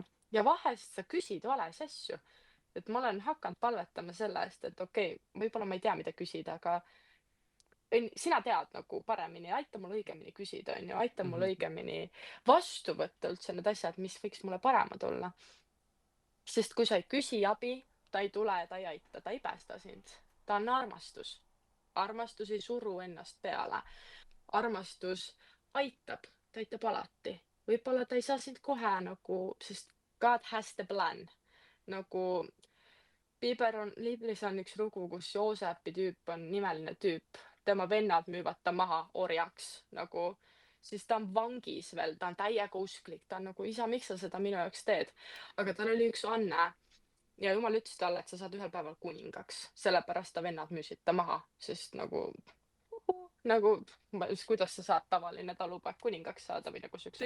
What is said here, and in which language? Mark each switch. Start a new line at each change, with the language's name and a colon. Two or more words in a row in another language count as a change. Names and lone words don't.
Estonian: Ja vahest sa küsid vales asju. Et ma olen hakanud palvetama selle eest, et okei, võib-olla ma ei tea, mida küsida, aga sina tead nagu paremini, aita mul õigemini küsida, on ju, aita mul õigemini vastu võtta üldse need asjad, mis võiks mulle paremad olla. Sest kui sa ei küsi abi, ta ei tule, ta ei aita, ta ei päästa sind. Ta on armastus. Armastus ei suru ennast peale. Armastus aitab, ta aitab alati. Võib-olla ta ei saa sind kohe nagu, sest
English: God has the plan.
Estonian: Nagu Libris on üks lugu, kus Joosepi tüüp on nimeline tüüp. Tema vennad müüvad ta maha orjaks nagu, siis ta on vangis veel, ta on täiega usklik, ta on nagu, isa, miks sa seda minu jaoks teed? Aga tal oli üks anne ja Jumal ütles talle, et sa saad ühel päeval kuningaks, sellepärast ta vennad müüsid ta maha, sest nagu, kuidas sa saad tavaline talupoeg kuningaks saada või nagu siukseks.